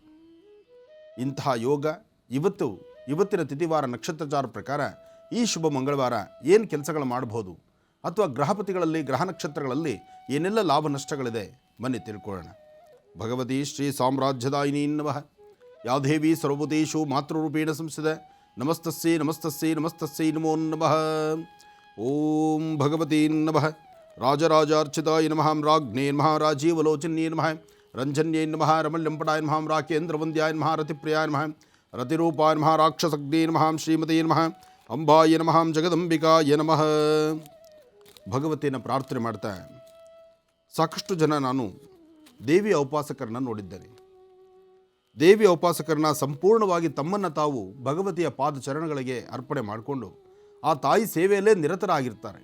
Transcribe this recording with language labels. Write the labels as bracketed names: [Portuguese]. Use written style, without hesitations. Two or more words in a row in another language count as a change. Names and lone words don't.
[Kannada] ಇಂತಹ ಯೋಗ ಇವತ್ತಿನ ತಿಥಿವಾರ ನಕ್ಷತ್ರಚಾರ ಪ್ರಕಾರ ಈ ಶುಭ ಮಂಗಳವಾರ ಏನು ಕೆಲಸಗಳು ಮಾಡಬಹುದು, ಅಥವಾ ಗ್ರಹಪತಿಗಳಲ್ಲಿ ಗ್ರಹ ನಕ್ಷತ್ರಗಳಲ್ಲಿ ಏನೆಲ್ಲ ಲಾಭ ನಷ್ಟಗಳಿದೆ ಬನ್ನಿ ತಿಳ್ಕೊಳ್ಳೋಣ. [Sanskrit] ಭಗವತಿ ಶ್ರೀ ಸಾಮ್ರಾಜ್ಯದಾಯಿನಿ ನಮಃ. ಯಾದೇವಿ ಸರ್ವಭೂತೇಷು ಮಾತೃರೂಪೇಣ ಸಂಸ್ಥಿತ ನಮಸ್ತಸ್ಸೈ ನಮಸ್ತಸ್ಸೈ ನಮಸ್ತಸ್ಸೈ ನಮೋ ನಮಃ. ಓಂ ಭಗವತಿ ನಮಃ. ರಾಜರಾಜಾರ್ಚಿತಾಯ ನಮಃ. ರಾಜ್ಞೇ ನಮಃ. ರಾಜೀವಲೋಚನ್ಯೇ ನಮಃ. ರಂಜನ್ಯೈ ನಮಃ. ರಮಲ್ಯಂಪಟಾಯ ನಮಃ. ರಾಕೇಂದ್ರವಂದ್ಯಾಯ ನಮಃ. ರತಿಪ್ರಿಯಾಯ ನಮಃ. ರತಿರೂಪಾಯ ನಮಃ. ರಾಕ್ಷಸಗ್ನೇ ನಮಃ. ಶ್ರೀಮತೇ ನಮಃ. ಅಂಬಾಯ ನಮಃ. ಜಗದಂಬಿಕಾಯ ನಮಃ. [Kannada] ಭಗವತಿಯನ್ನು ಪ್ರಾರ್ಥನೆ ಮಾಡ್ತಾ, ಸಾಕಷ್ಟು ಜನ ನಾನು ದೇವಿಯ ಉಪಾಸಕರನ್ನು ನೋಡಿದ್ದೇನೆ. ದೇವಿಯ ಉಪಾಸಕರನ್ನ ಸಂಪೂರ್ಣವಾಗಿ ತಮ್ಮನ್ನು ತಾವು ಭಗವತಿಯ ಪಾದಚರಣಗಳಿಗೆ ಅರ್ಪಣೆ ಮಾಡಿಕೊಂಡು ಆ ತಾಯಿ ಸೇವೆಯಲ್ಲೇ ನಿರತರಾಗಿರ್ತಾರೆ.